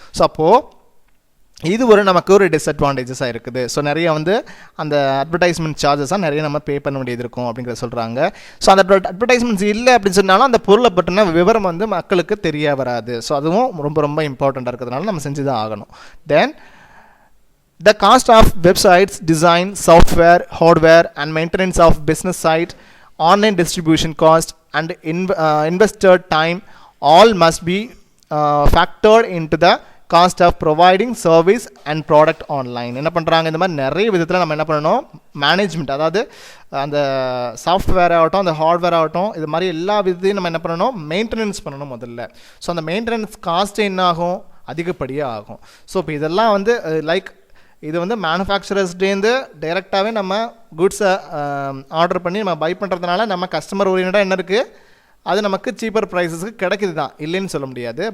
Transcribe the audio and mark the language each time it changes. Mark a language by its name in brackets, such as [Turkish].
[Tamil] So அப்போது இது ஒரு நமக்கு ஒரு டிஸ்அட்வான்டேஜஸாக இருக்குது. ஸோ நிறைய வந்து அந்த அட்வர்டைஸ்மெண்ட் சார்ஜஸாக நிறைய நம்ம பே பண்ண வேண்டியது இருக்கும் அப்படிங்கிறத சொல்கிறாங்க. ஸோ அந்த அட்வர்டைஸ்மெண்ட்ஸ் இல்லை அப்படின்னு சொன்னாலும் அந்த பொருளை பற்றின விவரம் வந்து மக்களுக்கு தெரிய வராது. ஸோ அதுவும் ரொம்ப ரொம்ப இம்பார்ட்டண்ட்டாக இருக்கிறதுனால நம்ம செஞ்சு தான் ஆகணும். [English] Then the cost of websites, design, software, hardware and maintenance of business site, online distribution cost and investor time all must be factored into the cost of providing service and product online. [Tamil] என்ன பண்ணுறாங்க, இந்த மாதிரி நிறைய விதத்தில் நம்ம என்ன பண்ணணும், management, அதாவது அந்த சாஃப்ட்வேர் ஆகட்டும் அந்த ஹார்ட்வேர் ஆகட்டும் இது மாதிரி எல்லா விதத்தையும் நம்ம என்ன பண்ணணும், மெயின்டெனன்ஸ் பண்ணணும் முதல்ல. ஸோ அந்த மெயின்டெனன்ஸ் காஸ்ட் என்ன ஆகும், அதிகப்படியாக ஆகும். ஸோ இப்போ இதெல்லாம் வந்து லைக் இது வந்து மேனுஃபேக்சரர்ஸ்டேருந்து டைரெக்டாகவே நம்ம குட்ஸை ஆர்டர் பண்ணி நம்ம பை பண்ணுறதுனால நம்ம கஸ்டமர் ஓரியன்டாக என்ன இருக்குது, அது நமக்கு சீப்பர் ப்ரைஸஸ்க்கு கிடைக்குது தான், இல்லைன்னு சொல்ல முடியாது.